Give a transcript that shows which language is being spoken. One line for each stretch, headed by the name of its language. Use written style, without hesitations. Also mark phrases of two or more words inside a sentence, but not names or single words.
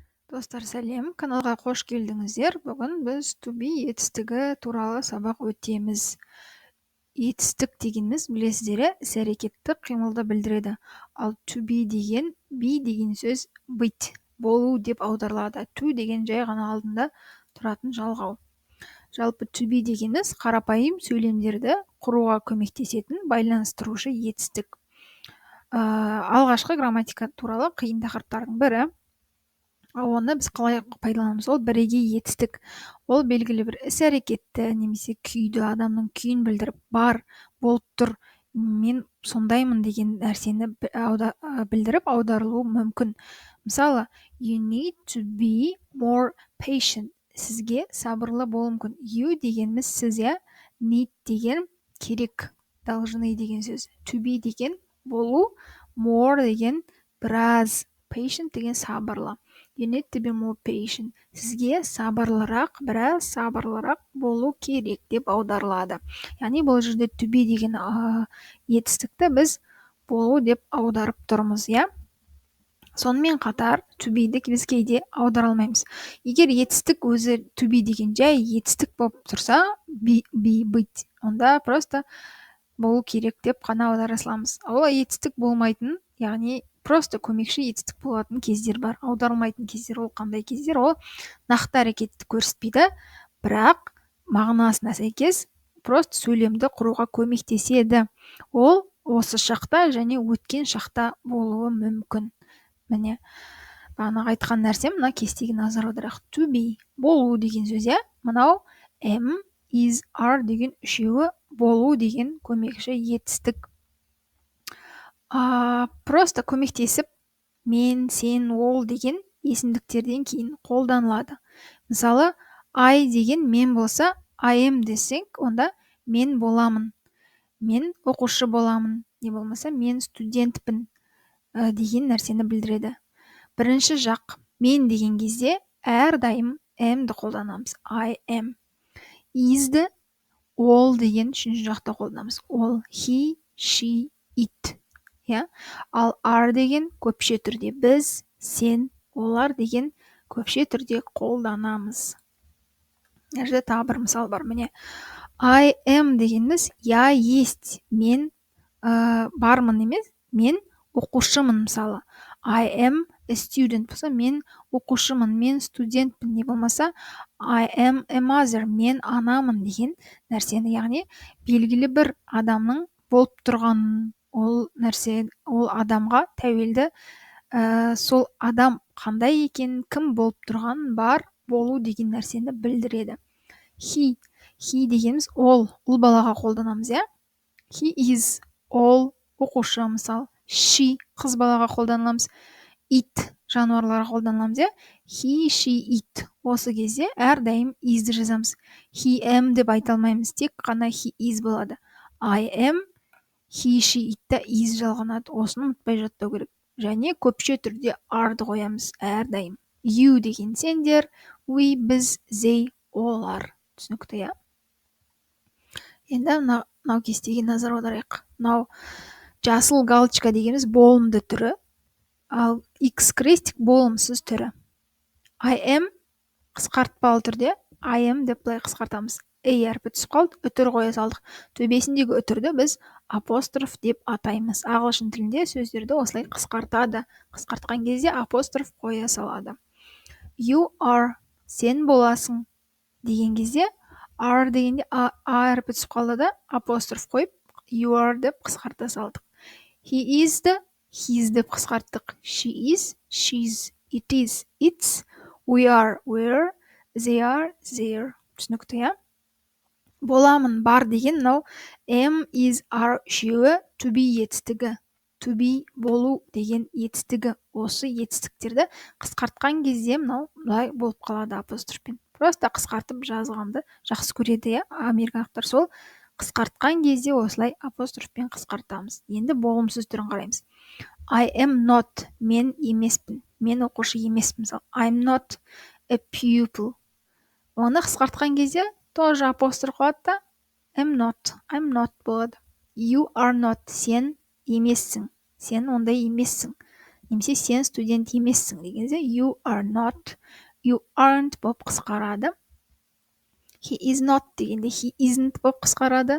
Kazakh: Достар, сәлем, каналға қош келдіңіздер. Бүгін біз
English: to be
Kazakh: етістігі туралы сабақ өтеміз. Етістік дегеніміз, білесіздер, іс-әрекетті қимылды білдіреді. Ал
English: to be
Kazakh: деген сөз быть, болу деп аударылады. To деген жай ғана алдында тұратын жалғау. Жалпы
English: to be
Kazakh: дегеніміз қарапайым сөйлемдерді құруға көмектесетін байланыстырушы етістік. Алғашқы грамматика туралы қиын тақырыптардың бірі. Оны біз қалай пайдаланамыз? Ол бірегей етістік. Ол белгілі бір іс-әрекетті немесе күйді, адамның күйін білдіріп, бар, болып тұр, мен сондаймын деген нәрсені білдіріп аударылуы мүмкін. Мысалы,
English: you need to be more patient.
Kazakh: Сізге сабырлы болу мүмкін. You дегеніміз сіз, need деген керек, должны деген сөз.
English: To be
Kazakh: деген болу, more деген біраз, patient деген сабырлы.
English: You need to be more patient.
Kazakh: Сізге сабырлырақ, біраз сабырлырақ болу керек деп аударылады. Яғни бұл жерде
English: to be
Kazakh: деген етістікті біз болу деп аударып тұрмыз, Сонымен қатар
English: to be'ді
Kazakh: біз кейде аудара алмаймыз. Егер етістік өзі
English: to be
Kazakh: деген жай етістік болып тұрса, быть, онда просто болу керек деп қана аудара саламыз. Ол етістік болмайтын, яғни просто көмекші етістік болатын кездер бар. Аударылмайтын кездер, ол қандай кездер? Ол нақты әрекетті көрсетпейді, бірақ мағынасына сәйкес просто сөйлемді құруға көмектеседі. Ол осы шақта және өткен шақта болуы мүмкін. Міне, бағанағы айтқан нәрсем, мына кестеге назар аударайық.
English: To be,
Kazakh: болу деген сөз, мынау
English: am, is, are
Kazakh: деген үшеуі болу деген көмекші етістік. Просто көмектесіп, мен, сен, ол деген есімдіктерден кейін қолданылады. Мысалы, I деген мен болса,
English: I am
Kazakh: десек, онда мен боламын, мен оқушы боламын, не болмаса мен студентпін деген нәрсені білдіреді. Бірінші жақ мен деген кезде әрдайым am'ді қолданамыз.
English: I am.
Kazakh: Is'ді all деген үшінші жақта қолданамыз.
English: All, he, she, it.
Kazakh: Ал are деген көпше түрде біз, сен, олар деген көпше түрде қолданамыз. Жерде тағы бір мысал бар, міне.
English: I am
Kazakh: дегеніміз
Russian: я есть,
Kazakh: мен бармын емес, мен оқушымын, мысалы.
English: I am a student
Kazakh: болса, мен оқушымын, мен студентпін, не болмаса
English: I am a mother,
Kazakh: мен анамын деген нәрсені, яғни белгілі бір адамның болып тұрғанын, ол нәрсе, ол адамға тәуелді, сол адам қандай екенін, кім болып тұрғанын, бар, болу деген нәрсені білдіреді. He дегеніміз ол балаға қолданамыз,
English: He is,
Kazakh: ол оқушы, мысалы. She қыз балаға қолданамыз. It жануарларға қолданамыз,
English: He, she, it.
Kazakh: Осы кезде әрдайым is'ді жазамыз.
English: He am
Kazakh: деп айта алмаймыз, тек қана
English: he is
Kazakh: болады.
English: I am, he, she,
Kazakh: it'та is жалғанады. Осыны ұмытпай жаттау керек. Және көпше түрде are'ды қоямыз әрдайым. You деген сендер, we біз, they олар. Түсінікті, Енді мынау кестеге назар аударайық. Мынау жасыл галочка дегеніміз болымды түрі, ал X крестик болымсыз түрі.
English: I am
Kazakh: қысқартпалы түрде
English: I am
Kazakh: деп былай қысқартамыз. Әрпі түсіп қалды, үтір қоя салдық. Төбесіндегі үтірді біз апостроф деп атаймыз. Ағылшын тілінде сөздерді осылай қысқартады. Қысқартқан кезде апостроф қоя салады.
English: You are,
Kazakh: сен боласың деген кезде are дегенде әрпі түсіп қалды да апостроф қойып
English: you are
Kazakh: деп қысқарта салдық.
English: He is'ді
Kazakh: his деп қысқарттық.
English: She is, she's, it is, it's, we are, we're, they are, they're.
Kazakh: Түсінікті, Боламын, бар деген мынау
English: am, is, are
Kazakh: үшеуі
English: to be
Kazakh: етістігі.
English: To be,
Kazakh: болу деген етістігі. Осы етістіктерді қысқартқан кезде мынау былай болып қалады апострофпен. Просто қысқартып жазғанды жақсы көреді, американдықтар. Сол қысқартқан кезде осылай апострофпен қысқартамыз. Енді болымсыз түрін қараймыз.
English: I am not,
Kazakh: мен емеспін, мен оқушы емеспін.
English: I'm not a pupil.
Kazakh: Оны қысқартқан кезде тоже апостроф қояды да
English: I'm not
Kazakh: болады.
English: You are not,
Kazakh: сен емессің, сен ондай емессің. немесе сен студент емессің дегенде
English: you are not, you aren't
Kazakh: болып қысқарады.
English: He is not
Kazakh: дегенде
English: he isn't
Kazakh: болып қысқарады.